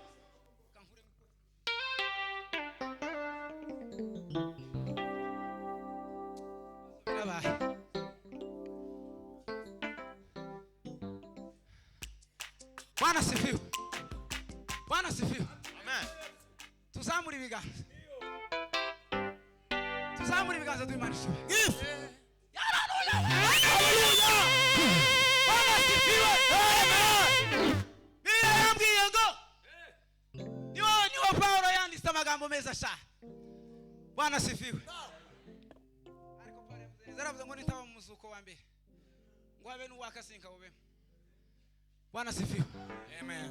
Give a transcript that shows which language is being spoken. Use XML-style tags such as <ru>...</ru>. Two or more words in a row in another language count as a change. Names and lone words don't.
<sw>Bwana asifiwe. Bwana asifiwe. Amen.</sw> <rw>Tuzamure ibiganza. Tuzamure ibiganza tw'Imana ishimwe.</rw> <sw>Hallelujah. Bwana asifiwe. Amen.</sw> <rw>Biblia yambwiye ngo niwo Paulo yanditse amagambo meza cyane.</rw> <sw>Bwana asifiwe.</sw> <rw>Ariko pale zaravuze ngo nitaba mu muzuko wa mbere. Ngo habe n'uwakasinka ubemo.</rw> <sw>Bwana asifiwe. Amen.</sw>